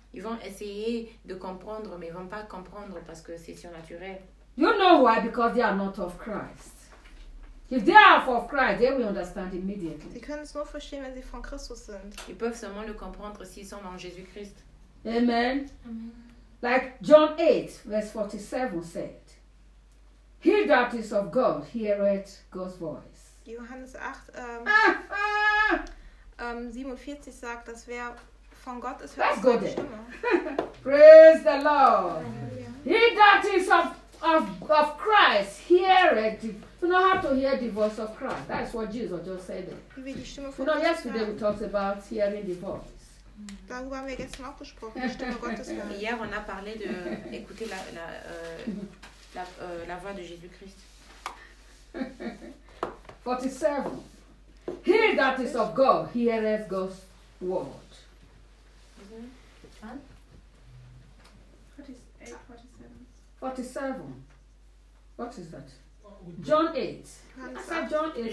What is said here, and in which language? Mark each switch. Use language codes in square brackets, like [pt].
[fr] Ils vont essayer de comprendre, mais ils vont pas comprendre parce que c'est surnaturel. [en] You know why? Because they are not of Christ. If they are of Christ, they will understand immediately. [de] Sie können es nur verstehen, wenn sie von Christus sind. [fr] Ils peuvent seulement le comprendre s'ils sont en Jésus Christ. [en] Amen. Amen. Like John 8, verse 47 said, he that is of God heareth God's voice. [de] Johannes 8, 47 sagt, dass wer von Gott ist, hört Gottes Stimme. [en] Praise the Lord. He that is of Christ heareth. You know how to hear the voice of Christ. That is what Jesus just said. You know, yesterday we talked about hearing the voice. [de] Darüber haben wir gestern auch gesprochen, die Stimme Gottes hören. [fr] Hier, on a parlé de écouter la voix de Jésus Christ. [en] 47. He that is of God, heareth God's word. What is 8:47? 47. What is that? John 8. John 8.